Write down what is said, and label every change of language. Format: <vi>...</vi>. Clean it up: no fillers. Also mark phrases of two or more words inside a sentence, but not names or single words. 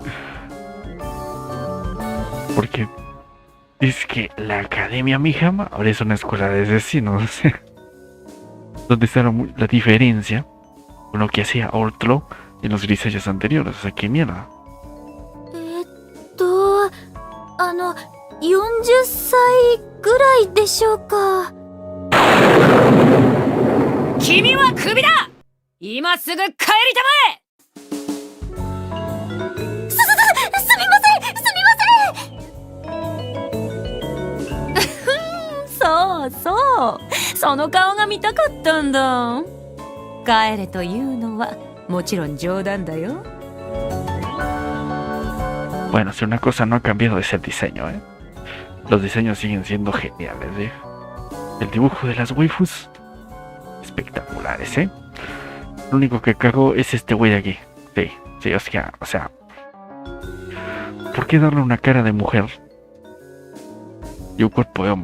<es>Porque es que la Academia Mihama ahora es una escuela de asesinos. Donde está la diferencia con lo que hacía Outlaw en los Grisayas anteriores. O sea, qué mierda.</es> <ja>40 歳ぐらいでしょうか。君はクビだ。今すぐ帰りたまえ。すみません。そうそう、その顔が見たかったんだ。帰れというのはもちろん冗談だよ。</ja> <es>Bueno, si una cosa no ha cambiado es el diseño, ¿eh? Los diseños siguen siendo geniales, ¿eh? El dibujo de las waifus, espectaculares, ¿eh? Lo único que cago es este güey de aquí. Sí, o sea, ¿por qué darle una cara de mujer y un cuerpo de hombre?</es>